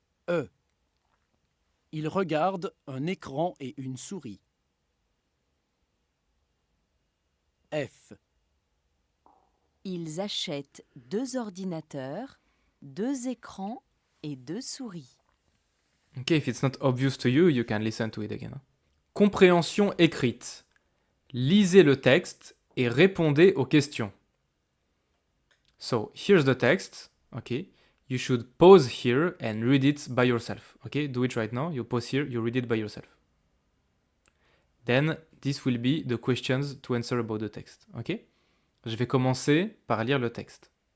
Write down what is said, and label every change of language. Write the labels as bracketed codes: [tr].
[fr] E. Il regarde un écran et une souris. F. Ils achètent 2 ordinateurs, 2 écrans et 2 souris. [en] Okay, if it's not obvious to you, you can listen to it again. [fr] Compréhension écrite. Lisez le texte et répondez aux questions. [en] So, here's the text, okay? You should pause here and read it by yourself, okay? Do it right now. You pause here, you read it by yourself. Then, this will be the questions to answer about the text, okay? [fr] Je vais commencer par lire le texte.